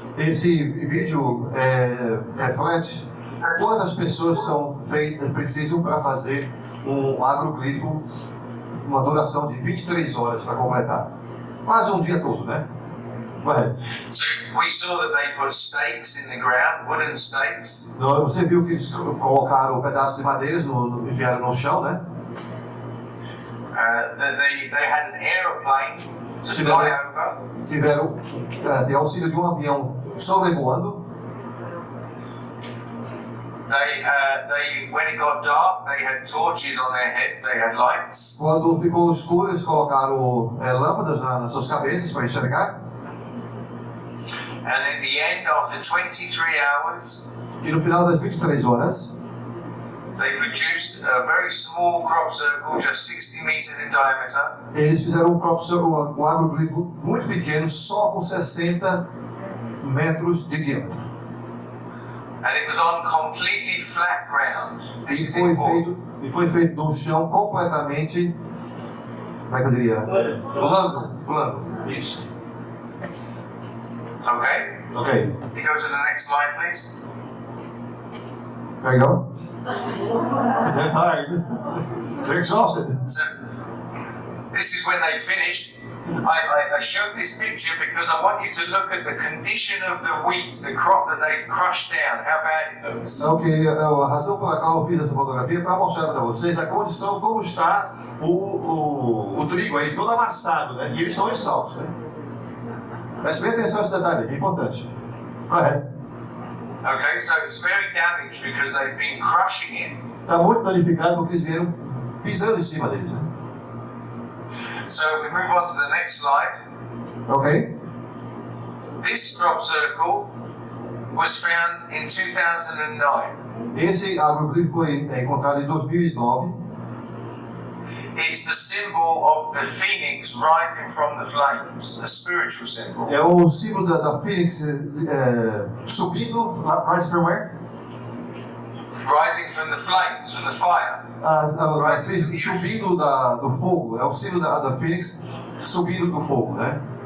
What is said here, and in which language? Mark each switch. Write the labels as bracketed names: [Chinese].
[Portuguese] Esse vídeo reflete quantas pessoas precisam para fazer um agroglifo, uma duração de 23 horas para completar. Quase um dia todo, né? Correto. [English] So we saw that they put stakes in the ground, wooden stakes. [Portuguese] Você viu que eles colocaram pedaços de madeiras, enfiaram no chão, né? [English] That they had an aeroplane to fly over. [Portuguese] Tiveram de auxílio de um avião sobrevoando. [English] They when it got dark, they had torches on their heads. They had lights. [Portuguese] Quando ficou escuro, eles colocaram lâmpadas nas suas cabeças para enxergar. [English] And in the end, after 23 hours, [Portuguese] E no final das 23 horas, [English] they produced a very small crop circle, just 60 meters in diameter. [Portuguese] eles fizeram um agroglifo muito pequeno, só com 60 metros de diâmetro. [English] And it was on completely flat ground. This is important. [Portuguese] E foi feito num chão completamente, como é que eu diria? Plano. Isso. [English] Okay? [Portuguese] Ok. [English] Can you go to the next slide, please? There you go. They're tired. They're exhausted. So, this is when they finished. I showed this picture because I want you to look at the condition of the wheat, the crop that they've crushed down, how bad it looks. [Portuguese] Ok, a razão pela qual eu fiz essa fotografia é para mostrar para vocês a condição, como está o trigo aí, todo amassado, né? E eles estão exaustos, né? Preste bem atenção a esse detalhe, é importante. Correto. [English] Okay, so it's very damaged because they've been crushing it. [Portuguese] Está muito danificado porque eles vieram pisando em cima deles, né? [English] So we move on to the next slide. Ok? This crop circle was found in 2009. [Portuguese] Esse agroglifo foi encontrado em 2009. [English] It's the symbol of the phoenix rising from the flames, a spiritual symbol. [Portuguese] É o símbolo da Fênix subindo, [English] rise from where? rising from the flames, from the fire. [Portuguese] Subindo do fogo, é o símbolo da Fênix subindo do fogo, né?